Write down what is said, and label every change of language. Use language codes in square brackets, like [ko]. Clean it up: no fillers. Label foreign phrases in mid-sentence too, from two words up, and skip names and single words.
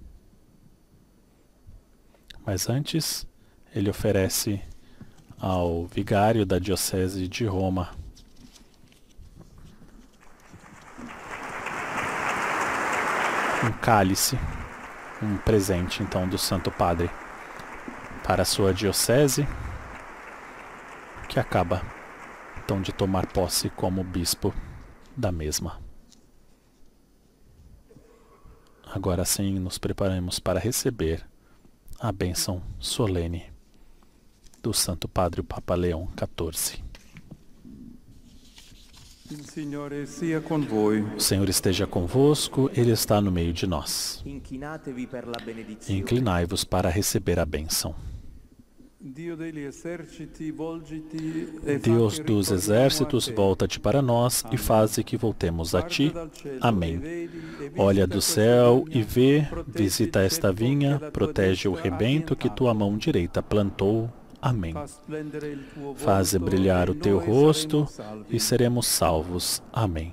[pt] Mas antes, ele oferece ao vigário da Diocese de Roma um cálice, um presente então do Santo Padre para a sua diocese, que acaba então de tomar posse como bispo da mesma. Agora sim nos preparamos para receber a bênção solene do Santo Padre o Papa Leão XIV. [it] Il Signore sia con voi. [pt] O Senhor esteja convosco, Ele está no meio de nós. Inclinai-vos para receber a bênção. Deus dos exércitos, volta-te para nós e faze que voltemos a ti. Amém. Olha do céu e vê, visita esta vinha, protege o rebento que tua mão direita plantou. Amém. Faze brilhar o teu rosto e seremos salvos. Amém.